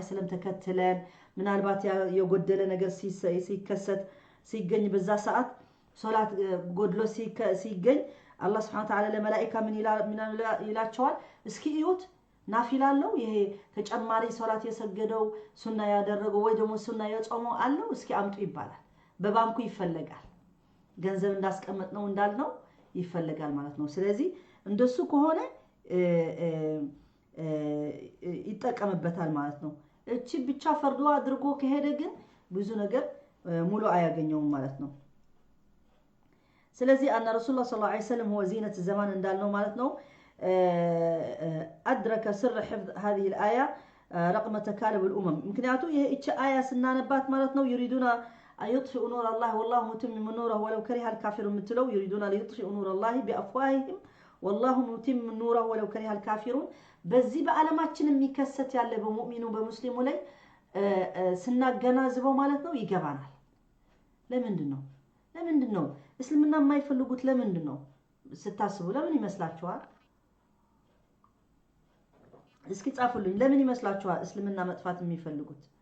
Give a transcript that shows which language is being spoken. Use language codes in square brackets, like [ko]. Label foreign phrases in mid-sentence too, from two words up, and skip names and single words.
[am] ወሰለም ተከትለን ምናልባት የጎደለ ነገር ሲከሰት ሲገኝ በዛ ሰዓት ሶላት ጎድሎ ሲገኝ አላህ [ar] سبحانه وتعالى [am] ለመላእክት ምን ይላቸዋል እስኪ እዩት ናፊላለው ይሄ ተጨማሪ ሶላት የሰገደው ሱና ያደረገው ወይ ደግሞ ሱና የጾመው አለው እስኪ አምጡ ይባላል በባንኩ ይፈለጋል ገንዘብ እንዳስቀመጥ ነው እንዳልነው ይፈለጋል ማለት ነው ስለዚህ እንደሱ ከሆነ ይጠቀምበታል ማለት ነው እቺ ብቻ ፈርዶ አድርጎ ከሄደ ግን ብዙ ነገር ሙሉ አያገኘውም ማለት ነው ስለዚህ አና ረሱላህ [ar] صلى الله عليه وسلم هو زينة الزمان [am] እንዳልነው ማለት ነው [ar] أدرك سر حفظ هذه الآية رقم تكالب الأمم [am] ምክንያቱ ይሄ እቺ አያ ስናነባት ማለት ነው [ar] يريدون يطفئوا نور الله والله متم نوره ولو كره الكافرون مثلوا يريدون ليطفئوا نور الله بأفواههم والله متم نوره ولو كره الكافرون [am] በዚህ በአለማችን የሚከሰት ያለ በሙእሚኑ በሙስሊሙ ላይ ስናገናዝበው ማለት ነው ይገባናል ለምንድን ነው እስልምና የማይፈልጉት ለምንድን ነው ስታስቡ ለምን ይመስላችኋል እስኪ ጻፉልኝ ለምን ይመስላችኋል እስልምና መጥፋት የሚፈልጉት